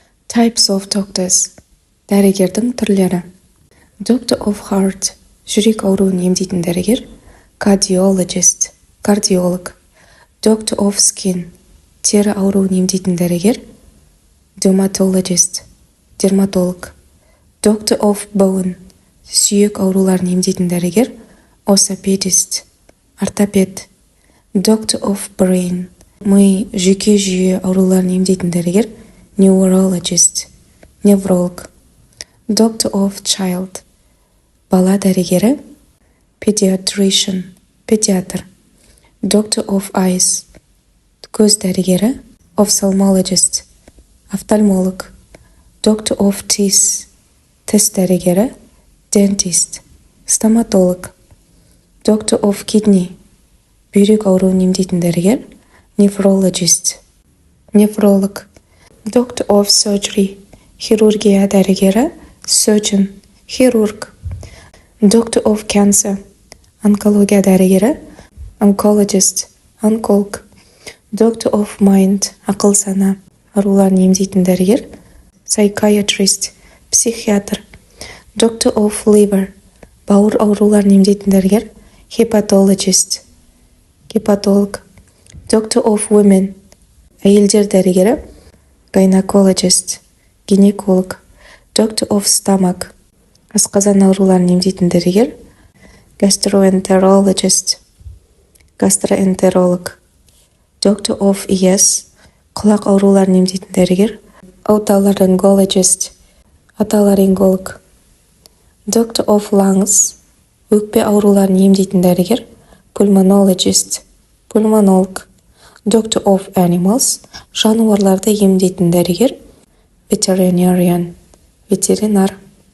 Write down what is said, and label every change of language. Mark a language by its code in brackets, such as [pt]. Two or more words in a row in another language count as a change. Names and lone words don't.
[en] Types of doctors. [kk] Дәрігердің түрлері. [en] Doctor of heart. [kk] Жүрек ауруын емдейтін дәрігер. [en] Cardiologist. Кардиолог. Doctor of skin. [kk] Тері ауруын емдейтін дәрігер. [en] Dermatologist. Дерматолог. Doctor of bone. [kk] Сүйек ауруларын емдейтін дәрігер. [en] Orthopedist. Ортопед. Doctor of brain. [kk] Ми жүйке жүйе ауруларын емдейтін дәрігер. [en] Neurologist. Невролог. Doctor of child. [kk] Бала дәрігері. [en] Pediatrician. Педиатр. Doctor of eyes. [kk] Көз дәрігері. Ophthalmologist. Офтальмолог. [en] Doctor of teeth. [kk] Тіс дәрігері. Dentist. Стоматолог. [en] Doctor of kidney. [kk] Бүйрек ауруын емдейтін дәрігер. [en] Nephrologist. Нефролог. Doctor of surgery. [kk] Хирургия дәрігері. [en] Surgeon. Хирург. Doctor of cancer. [kk] Онкология дәрігері. [en] Oncologist. Онколог. Doctor of mind. [kk] Ақыл сана ауруларын емдейтін дәрігер. [en] Psychiatrist. Психиатр. Doctor of liver. [kk] Бауыр ауруларын емдейтін дәрігер. [en] Hepatologist. Гепатолог. Doctor of women. [kk] Әйелдер дәрігері. [en] Gynecologist. Гинеколог. Doctor of stomach. [kk] Асқазан ауруларын емдейтін дәрігер. [en] Gastroenterologist. Гастроэнтеролог. Doctor of ears. [kk] Құлақ ауруларын емдейтін дәрігер. [en] Otolaryngologist. Отоларинголог. Doctor of lungs. [kk] Өкпе ауруларын емдейтін дәрігер. [en] Pulmonologist. Пульмонолог. Doctor of animals. [kk] Жануарларды емдейтін дәрігер. [en] Veterinarian. Ветеринар.